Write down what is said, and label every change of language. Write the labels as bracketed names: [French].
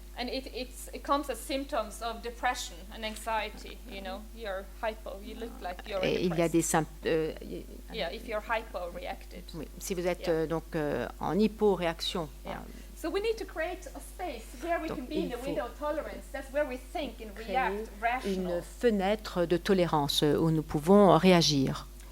[English] And it comes as symptoms of depression and anxiety. You know, you're hypo. You look like you're depressed. [French] Il y a des symptômes. [English] Yeah, if you're hypo-reacted. [French] Oui, si vous êtes donc en hypo-réaction. [English] Yeah. So we need to create a space where we can be in the window of tolerance. That's where we think and react rationally. [French] Une fenêtre de tolérance où nous pouvons réagir.